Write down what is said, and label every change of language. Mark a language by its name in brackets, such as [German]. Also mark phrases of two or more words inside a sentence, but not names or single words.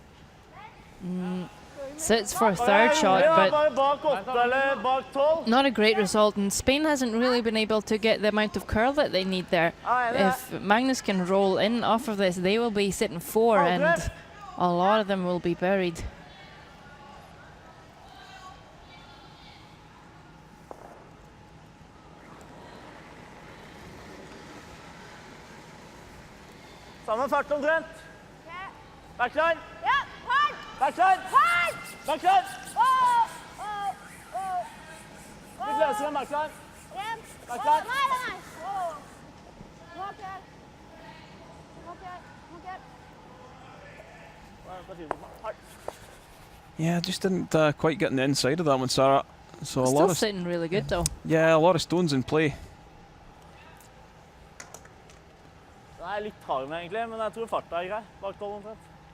[English] Sits for a third shot, but not a great result. And Spain hasn't really been able to get the amount of curl that they need there. If Magnus can roll in off of this, they will be sitting 4, and a lot of them will be buried. [Norwegian] Samme fart omtrent. Backline. Backline. Backline. Litt løsere enn backline. Backline. [English] Yeah, just didn't quite get on the inside of that one, Sarah. So Still sitting really good though. Yeah, a lot of stones in play. [Norwegian] Den er litt hard med egentlig, men jeg tror farta er grei. Bak 12 omtrent.